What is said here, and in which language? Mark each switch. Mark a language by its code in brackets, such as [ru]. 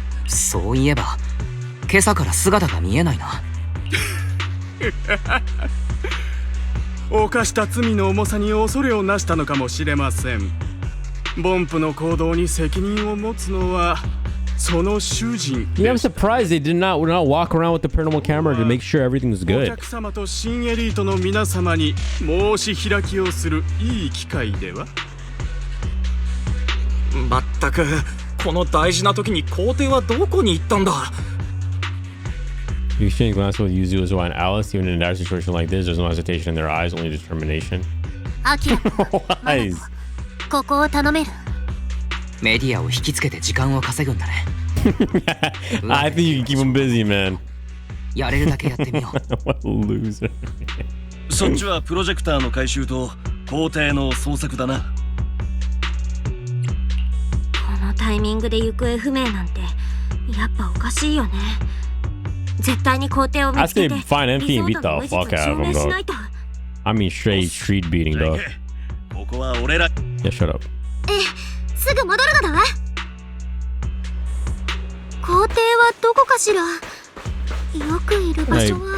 [ja] そういえば今朝から姿が見えないな。犯した罪の重さに恐れをなしたのかもしれません。ボンプの行動に責任を持つのはその主人。 [en] Yeah, I'm surprised they did not walk around with the paranormal camera to make sure everything was good. [ja] お客様と新エリートの皆様に申し開きをするいい機会では。まったくこの大事な時に皇帝はどこに行ったんだ。 [en] You exchange glances with Yuzu and Alice. Even in a dire situation like this, there's no hesitation in their eyes, only determination. [ja] アキラ、 [en] Wise. [ja] ここを頼める。メディアを引きつけて時間を稼ぐんだね。 [en] I think you can keep them busy, man. [ja] やれるだけやってみよう。 [en] What a loser. [ja] そっちはプロジェクターの回収と工程の捜索だな。このタイミングで行方不明なんてやっぱおかしいよね。絶対に工程を見つけて [en] I say find Envy and beat the fuck out of him, dog. I mean straight street beating, dog. [ja] ここは俺ら。 [en] Yeah, shut up. [ja] すぐ戻るのだわ。工程はどこかしら。よくいる場 [en] Hey, [ja] 所は。